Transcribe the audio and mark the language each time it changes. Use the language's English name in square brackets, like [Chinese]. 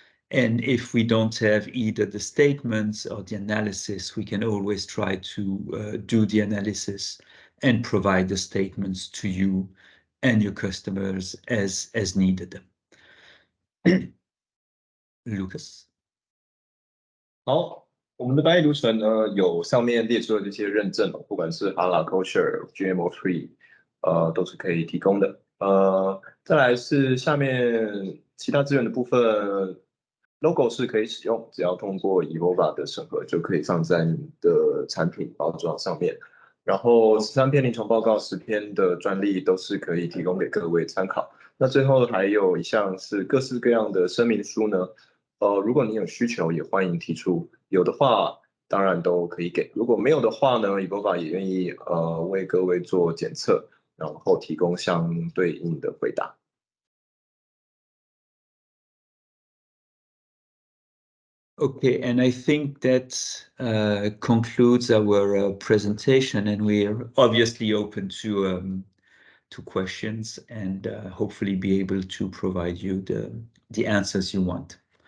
[English] And if we don't have either the statements or the analysis, we can always try to do the analysis and provide the statements to you and your customers as needed. Lucas. [Chinese] 好，我们的白藜芦醇呢，有上面列出的这些认证不管是 Halal Kosher、GMO Free，都是可以提供的。再来是下面其他资源的部分 ，logo 是可以使用，只要通过 Evolva 的审核就可以放在你的产品包装上面。然后13篇临床报告、10篇的专利都是可以提供给各位参考。那最后还有一项是各式各样的声明书呢。如果你有需求，也欢迎提出。有的话，当然都可以给；如果没有的话呢 ，Evolva 也愿意为各位做检测，然后提供相对应的回答。 [English] Okay, and I think that concludes our presentation, and we are obviously open to questions and hopefully be able to provide you the answers you want.